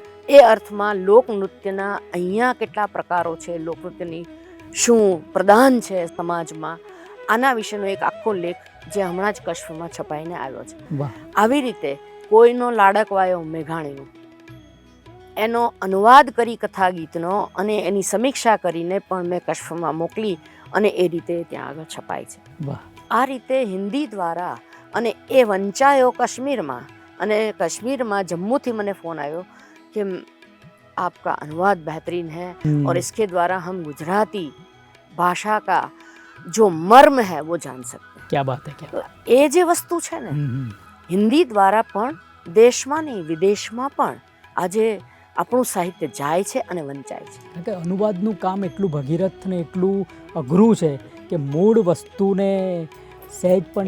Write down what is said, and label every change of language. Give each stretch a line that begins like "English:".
Gujarati: એ અર્થમાં લોકનૃત્યના અહીંયા કેટલા પ્રકારો છે, લોકનૃત્યની શું પ્રદાન છે સમાજમાં, આના વિશેનો એક આખો લેખ જે હમણાં જ કશ્ફમાં છપાઈને આવ્યો છે. વાહ. આવી રીતે કોઈનો લાડકવાયો મેઘાણીનો એનો અનુવાદ કરી કથા ગીતનો અને એની સમીક્ષા કરીને પણ મેં કશ્ફમાં મોકલી, અને એ રીતે ત્યાં આગળ છપાય છે. વાહ. આ રીતે હિન્દી દ્વારા, અને એ વંચાયો કાશ્મીરમાં, અને કાશ્મીરમાં જમ્મુથી મને ફોન આવ્યો
Hindi: कि आपका अनुवाद बेहतरीन है और इसके द्वारा हम गुजराती भाषा का जो मर्म है वो जान सकते हैं. क्या बात है, क्या
Gujarati: તો એ જે વસ્તુ છે ને, હિન્દી દ્વારા પણ દેશમાં નહીં વિદેશમાં પણ આજે આપણું સાહિત્ય જાય છે અને વંચાય છે. કે અનુવાદનું કામ એટલું ભગીરથ ને એટલું અઘરું છે કે મૂળ વસ્તુને સહેજ પણ